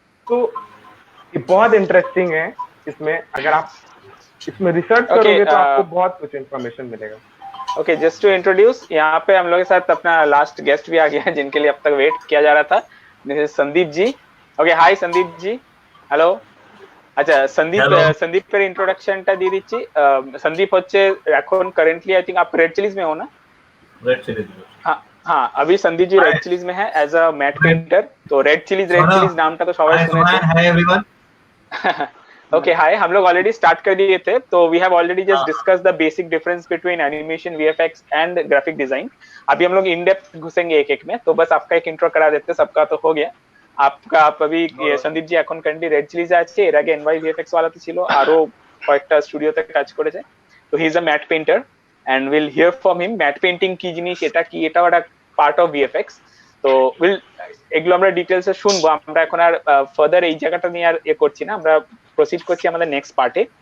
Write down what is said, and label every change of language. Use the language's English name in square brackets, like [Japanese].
[Hindi] तो ये बहुत इंटरेस्टिंग है, इसमें अगर आप इसमें रिसर्च करोगे तो आपको बहुत कुछ इन्फॉर्मेशन मिलेगा। ओके, [English] just to introduce, [Hindi] यहाँ पे हम लोग के साथ अपना लास्ट गेस्ट भी आ गया है, जिनके लिए अब तक वेट किया जा रहा था, [English] This is Sandeep ji. [Hindi] Okay, hi Sandeep ji, hello. [Bangla] আচ্ছা संदीप पर इंट्रोडक्शनটা দিয়ে দিচ্ছি। [Hindi] संदीप [Bangla] হচ্ছে এখন কারেন্টলি [Hindi] आई थिंक आप रेड चिलीज में हो ना? रेड चिलीज, हाँ, अभी संदीप जी रेड चिलीज में है एज अ मैट पेंटर। [Bangla] तो रेड चिलीज नामটা तो সবাই শুনেছে। [English] Hi everyone. [Hindi] ओके, हाय, हम लोग ऑलरेडी स्टार्ट कर दिए थे, तो [English] We have already just discuss the basic difference between animation, VFX and graphic design. [Hindi] अभी हम लोग इन डेप्थ घुसेंगे एक एक में, तो बस आपका एक इंट्रो करा देते, सबका तो हो गया। आप अभी [Bangla] সন্দীপ জি এখন কারেন্টলি রেড চিলিজে আছে, এর আগে এনওয়াই ভিএফএক্স ওয়ালাতে ছিল, আরো কয়েকটা স্টুডিওতে কাজ করেছে। তো [English] he is a matte painter and we'll hear from him matte painting [Bangla] কি জিনিস, এটা কি, এটাও একটা পার্ট অফ ভিএফএক্স। তো এগুলো আমরা ডিটেলসে শুনবো। আমরা এখন আর ফার্দার এই জায়গাটা নিয়ে আর করছি না, আমরা প্রসিড করছি আমাদের নেক্সট পার্টে।